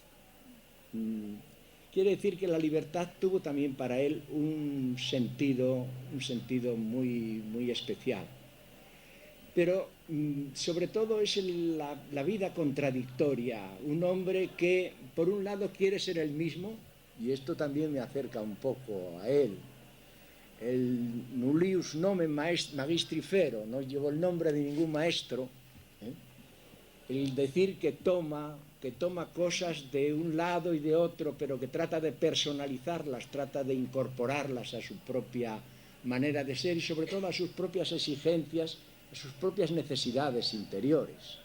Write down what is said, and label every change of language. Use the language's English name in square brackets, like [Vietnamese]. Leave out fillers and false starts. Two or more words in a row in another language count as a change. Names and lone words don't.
[Spanish] Quiere decir que la libertad tuvo también para él un sentido muy, muy especial. Pero sobre todo es la vida contradictoria, un hombre que por un lado quiere ser el mismo y esto también me acerca un poco a él. [Latin] El nullius nomen magistri fero, [Spanish] no llevo el nombre de ningún maestro, el decir que toma cosas de un lado y de otro, pero que trata de personalizarlas, trata de incorporarlas a su propia manera de ser y sobre todo a sus propias exigencias, a sus propias necesidades interiores.